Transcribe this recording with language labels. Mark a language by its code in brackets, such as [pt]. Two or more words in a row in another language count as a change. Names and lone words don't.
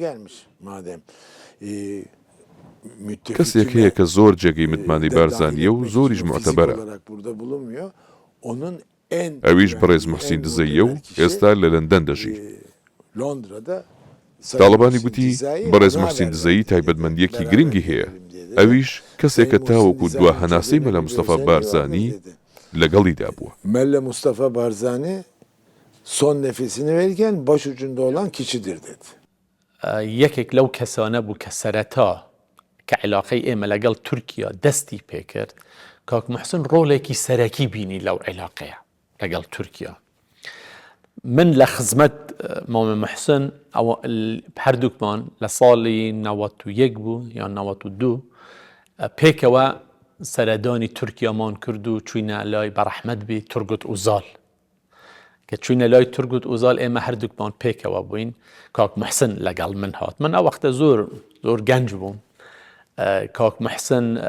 [ckb] کەسێک هەیە کە زۆر جێگەی متمانی بارزانیە و زۆریش معتەبەرە ئەویش بەڕێز موحسین دزەیە و ئێستا لە لەندەن دەژی تاڵەبانی گوتی بەڕێز موحسین دزەیی تایبەتمەندیەکی گرنگی هەیە ئەویش کەسێکە تاوەکو دوا هەناسەی مەلا مستەفا بارزانی لەگەڵیدا بووە [tr] Melle Mustafa Barzani son nefesini verirken başucunda olan kişidir dedi. [ckb] یەکێک لەو کەسانە بوو کە سەرەتا کە عێلاقەی ئێمە لەگەڵ تورکیا دەستی پێکرد کاک موحسن ڕۆڵێکی سەرەکی بینی لەو عێلاقەیە لەگەڵ تورکیا من لە خزمەت مامە موحسن هەردووکمان لە ساڵی 91 بوو یان 92 پێکەوە سەردانی تورکیامان کرد و چوینە لای بەڕەحمەت بی تورگوت ئوزال کە چوینە لای تورگوت ئوزال ئێمە هەردووکمان پێکەوە بووین کاک موحسن لەگەڵ من هات من ئەو وەختە زۆر گەنج بووم کاک موحسن